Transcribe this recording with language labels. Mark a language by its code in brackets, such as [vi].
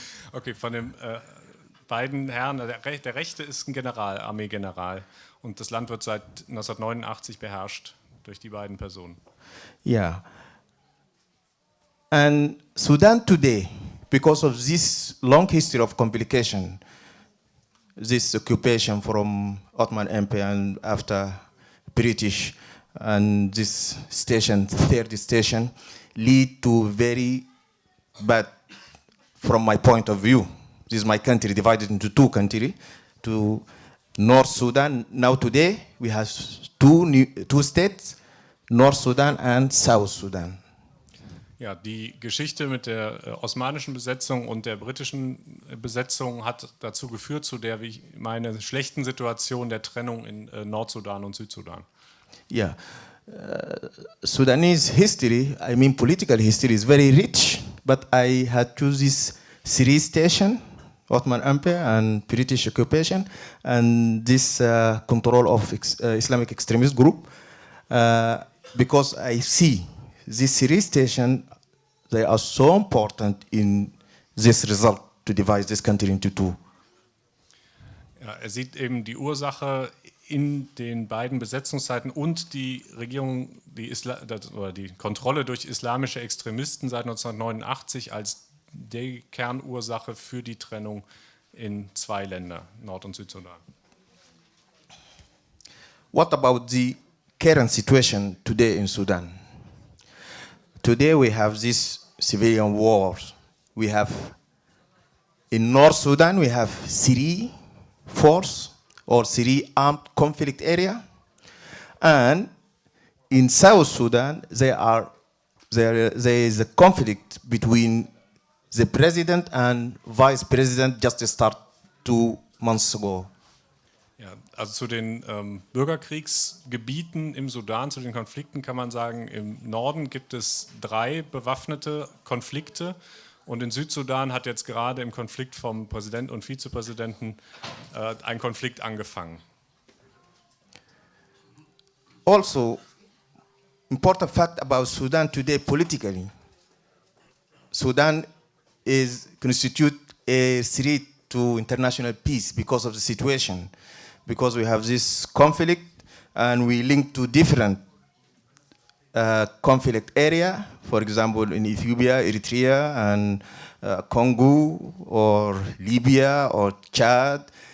[de] Okay, von den beiden Herren, der Rechte ist ein General, Armeegeneral, und das Land wird seit 1989 beherrscht durch die beiden Personen. [en] Yeah. And Sudan today, because of this long history of complication, this occupation from Ottoman Empire and after British, and this station, third station, lead to very bad, from my point of view. This is my country divided into two countries, to North Sudan. Now today we have two states, North Sudan and South Sudan. [de] Ja, die Geschichte mit der osmanischen Besetzung und der britischen Besetzung hat dazu geführt, zu der, wie ich meine, schlechten Situation der Trennung in Nordsudan und Südsudan. [en] Yeah, Sudanese history, I mean political history, is very rich, but I had choose this three station, Ottoman Empire and British occupation, and this control of Islamic extremist group, because I see these three stations, they are so important in this result to divide this country into two. [de] Ja, er sieht eben die Ursache in den beiden Besetzungszeiten und die Regierung, oder die Kontrolle durch islamische Extremisten seit 1989 als die Kernursache für die Trennung in zwei Länder, Nord- und Südsudan. [en] What about the current situation today in Sudan? Today we have this civilian wars. We have, in North Sudan, we have three force or three armed conflict area. And in South Sudan, there is a conflict between the president and vice president just started 2 months ago. [de] Ja, also zu den Bürgerkriegsgebieten im Sudan, zu den Konflikten kann man sagen, im Norden gibt es 3 bewaffnete Konflikte und in Südsudan hat jetzt gerade im Konflikt vom Präsident und Vizepräsidenten ein Konflikt angefangen. [en] also, important fact about Sudan today politically. Sudan constitute a threat to international peace because of the situation, because we have this conflict and we link to different conflict area, for example, in Ethiopia, Eritrea, and Congo, or Libya, or Chad.